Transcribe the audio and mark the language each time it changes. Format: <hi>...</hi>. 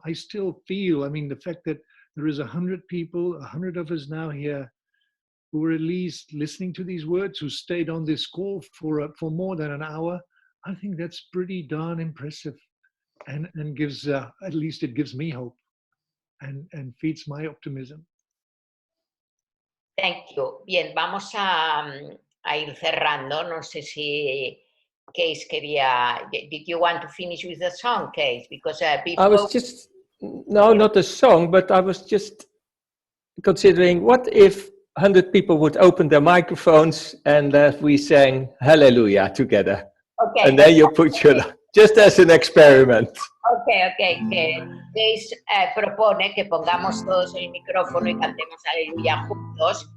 <en>I still feel, the fact that there is 100 people, 100 of us now here, who were at least listening to these words, who stayed on this call for more than an hour. I think that's pretty darn impressive, and gives at least it gives me hope, and feeds my optimism. Thank you.</en> <es>Bien, vamos a ir cerrando. No sé si Case quería.</es> <en>Did you want to finish with the song, Case? Because before... I was just, no, not a song, but I was just considering, what if 100 people would open their microphones and we sang Hallelujah together? Okay. And then you put your, just as an experiment.</en> <es>Ok, que Grace propone que pongamos todos el micrófono y cantemos Aleluya juntos.</es>